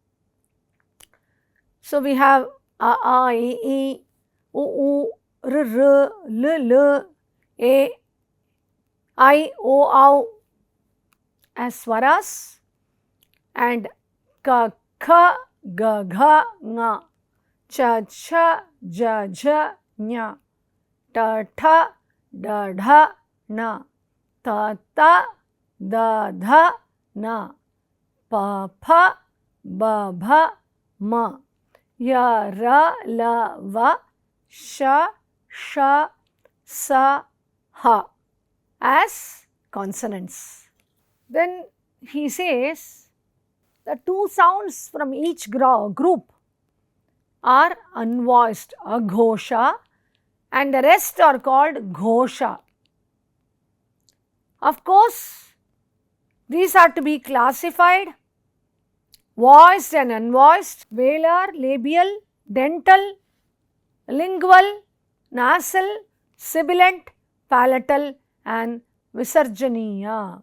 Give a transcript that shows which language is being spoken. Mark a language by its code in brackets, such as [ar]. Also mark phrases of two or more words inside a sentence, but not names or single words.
[en] So we have a, e, u, r, l, e, I, o, au as swaras, and [sa] ka, kha, ga, gha, nga, cha, cha, ja, jha, nya, ta, tha, da, dha, na, ta, ta, da, dha, na, pa, pha, ba, bha, ma, ya, ra, la, va, sha, sha, sa, ha [en] as consonants. Then he says the two sounds from each group are unvoiced, aghosha, and the rest are called ghosha. Of course, these are to be classified voiced and unvoiced, velar, labial, dental, lingual, nasal, sibilant, palatal, and visarjaniya.